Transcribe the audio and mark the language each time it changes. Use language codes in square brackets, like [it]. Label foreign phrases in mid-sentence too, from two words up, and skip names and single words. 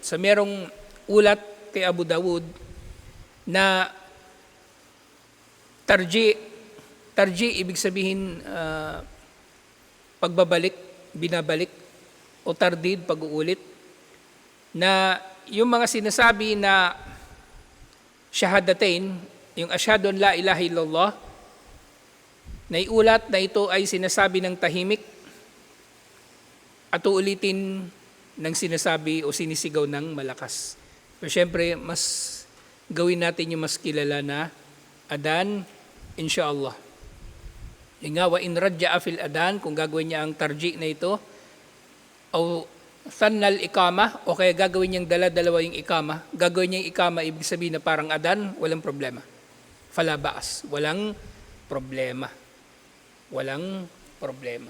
[tl] So merong ulat kay Abu Dawud na tarji ibig sabihin pagbabalik, binabalik, o tardid, pag-uulit, na yung mga sinasabi na shahadatain, yung [ar] أشهد أن لا إله إلا الله, [tl] na iulat na ito ay sinasabi ng tahimik at uulitin ng sinasabi o sinisigaw ng malakas. Pero syempre, mas gawin natin yung mas kilala na adan, [ar] إن شاء الله. [tl] Yung nga, [ar] وإن رجع في الأذان, [tl] kung gagawin niya ang tarji na ito, o [ar] ثنى الإقامة, [tl] o kaya gagawin niyang dala-dalawa yung ikama, gagawin niya yung ikama, ibig sabihin na parang adan, walang problema. [ar] فلا بأس, [tl] walang problema. Walang problema.